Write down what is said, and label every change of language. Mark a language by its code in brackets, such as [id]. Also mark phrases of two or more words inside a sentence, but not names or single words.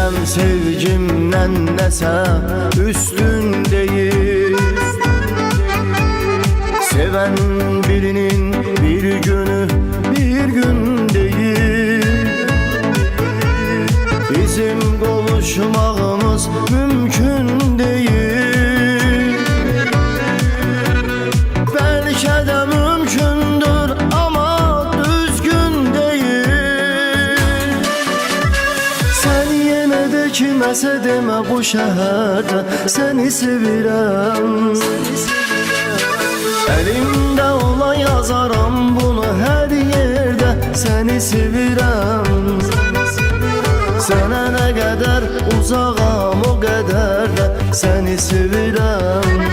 [az] sevgimdən nəsə üstün deyil. [tr] Seven birinin bir günü bir gün değil. [az] Bizim qovuşmağımız mümkün değil. [tr] Belki de mümkündür ama düzgün değil. Sen yine de [az] kiməsə demə bu şəhərdə səni sevirəm. Elimde ola yazaram bunu her yerde seni sevirəm. Sənə nə qədər uzağam o qədər də səni sevirəm.